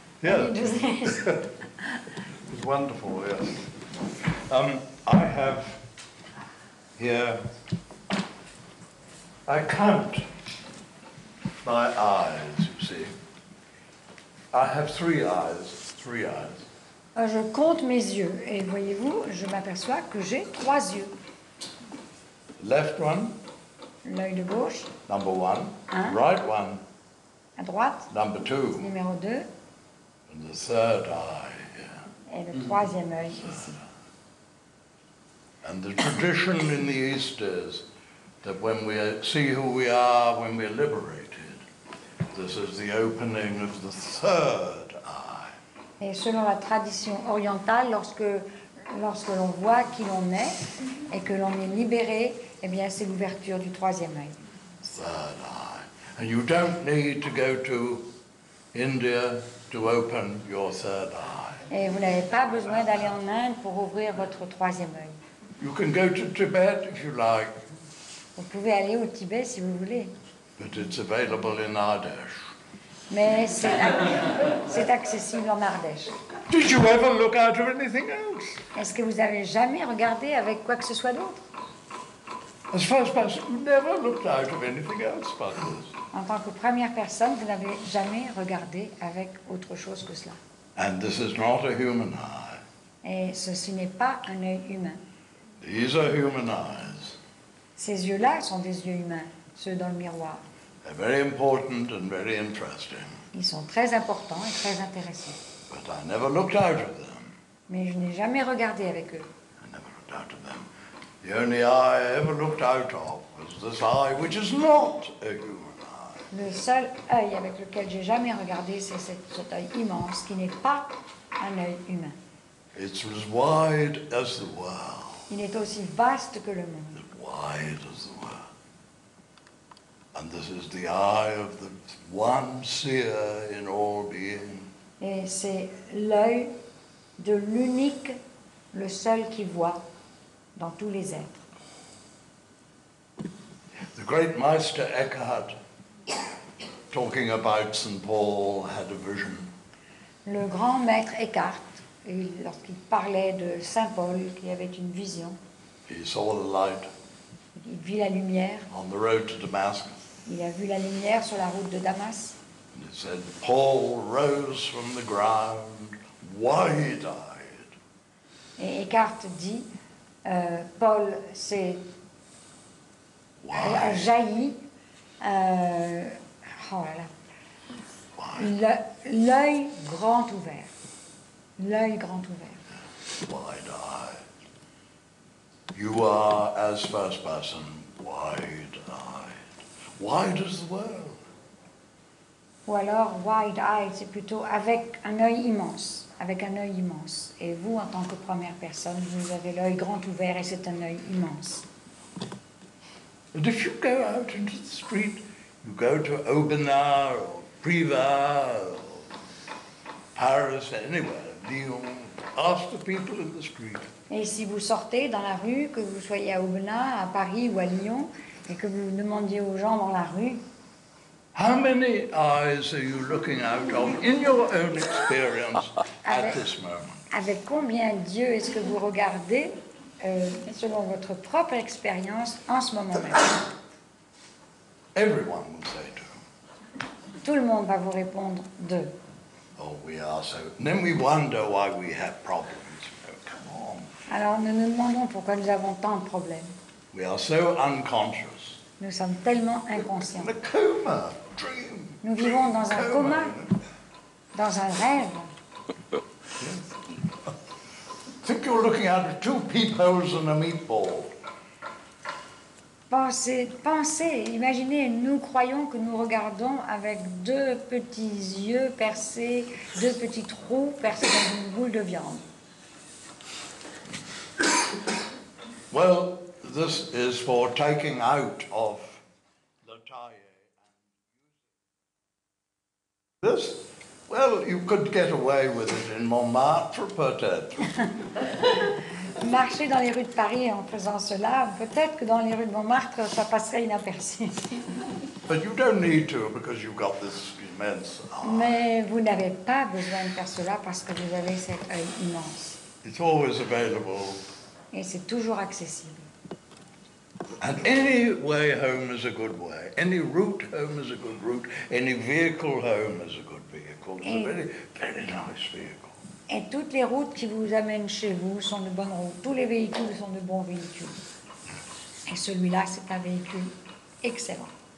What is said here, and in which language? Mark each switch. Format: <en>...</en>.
<en>Yeah. He does this. It's wonderful, yes. I have here, I count my eyes, you see. I have three eyes.</en> <fr>Je compte mes yeux et voyez-vous, je m'aperçois que j'ai 3 yeux.</fr> <en>Left one,</en> <fr>L'œil de gauche,</fr> <en>number one.</en> <fr>Un.</fr> <en>Right one,</en> <fr>à droite,</fr> <en>number two.</en> <fr>numéro 2,</fr> <en>And the third eye here.</en> <fr>et le 3e œil ici.</fr> <en>And the tradition in the East is that when we see who we are, when we're liberated, this is the opening of the third eye.</en> <fr>Et selon la tradition orientale, lorsque l'on voit qui l'on est et que l'on est libéré, eh bien c'est l'ouverture du 3e œil.</fr> <en>Third eye. And you don't need to go to India to open your third eye.</en> <fr>Et vous n'avez pas besoin d'aller en Inde pour ouvrir votre 3e œil.</fr> <en>You can go to Tibet if you like,</en> <fr>Vous pouvez aller au Tibet si vous voulez,</fr> <en>but it's available in Ardèche.</en> <fr>mais c'est accessible en Ardèche.</fr> <en>Did you ever look out of anything else?</en> <fr>Est-ce que vous avez jamais regardé avec quoi que ce soit d'autre?</fr> <en>As first person, you never looked out of anything else but this.</en> <fr>En tant que première personne, vous n'avez jamais regardé avec autre chose que cela.</fr> <en>And this is not a human eye.</en> <fr>Et ceci n'est pas un œil humain.</fr> <en>These are human eyes.</en> <fr>Ces yeux-là sont des yeux humains, ceux dans le miroir.</fr> <en>They're very important and very interesting.</en> <fr>Ils sont très importants et très intéressants.</fr> <en>But I never looked out of them.</en> <fr>Mais je n'ai jamais regardé avec eux.</fr> <en>I never looked out of them. The only eye I ever looked out of was this eye, which is not a human eye.</en> <fr>Le seul œil avec lequel j'ai jamais regardé, c'est cet œil immense qui n'est pas un œil humain.</fr> <en>It's as wide as the world.</en> <fr>Il est aussi vaste que le monde.</fr> <en>As wide as the world. And this is the eye of the one seer in all being.</en> <fr>Et c'est l'œil de l'unique, le seul qui voit dans tous les êtres.</fr> <en>The great Meister Eckhart, talking about St. Paul, had a vision.</en> <fr>Le grand maître Eckhart, lorsqu'il parlait de Saint Paul, qui avait une vision,</fr> <en>He saw the light</en> <fr>il vit la lumière,</fr> <en>on the road to Damascus.</en> <fr>il a vu la lumière sur la route de Damas.</fr> <en>And it said, Paul rose from the ground, wide-eyed.</en> <fr>Et Eckhart dit, Paul s'est a jailli, oh là là, l'œil grand ouvert. L'œil grand ouvert.</fr> <en>Wide-eyed. You are, as first person, wide-eyed. Wide as the world.</en> <fr>Ou alors, wide-eyed, c'est plutôt avec un œil immense. Avec un œil immense. Et vous, en tant que première personne, vous avez l'œil grand ouvert et c'est un œil immense.</fr> <en>And if you go out into the street, you go to Aubenas or Privas or Paris, anywhere, Lyon, ask the people in the street.</en> <fr>Et si vous sortez dans la rue, que vous soyez à Aubenas, à Paris ou à Lyon, et que vous demandiez aux gens dans la rue,</fr> <en>How many eyes are you looking out of in your own experience at this moment?</en> <fr>avec combien d'yeux est-ce que vous regardez, selon votre propre expérience, en ce moment même?</fr> <en>Everyone will say to him,</en> <fr>Tout le monde va vous répondre deux.</fr> <en>oh, we are so... And then we wonder why we have problems. Oh, come on.</en> <fr>Alors nous nous demandons pourquoi nous avons tant de problèmes.</fr> <en>We are so unconscious.</en> <fr>Nous sommes tellement inconscients.</fr> <en>In a coma, dream.</en> <fr>Nous vivons dans un coma, dans un rêve.</fr> <en>Think you're looking out of two peepholes and a meatball.</en> <fr>Pensez, imaginez, nous croyons que nous regardons avec deux petits yeux percés, deux petits trous percés dans une boule de viande.</fr> <en>Well, this is for taking out of the taille. This, well, you could get away with it in Montmartre,</en> <fr>peut-être. Marcher dans les rues de Paris en faisant cela, peut-être que dans les rues de Montmartre, ça passerait inaperçu.</fr> <en>But you don't need to because you've got this immense eye.</en> <fr>Mais vous n'avez pas besoin de faire cela parce que vous avez cet œil immense.</fr> <en>It's always available.</en> <fr>Et c'est toujours accessible.</fr> <en>And any way home is a good way. Any route home is a good route. Any vehicle home is a good vehicle. It's a very, very nice vehicle.</en> <fr>Et toutes les routes qui vous amènent chez vous sont de bonnes routes. Tous les véhicules sont de bons véhicules. Et celui-là, c'est un véhicule excellent.</fr>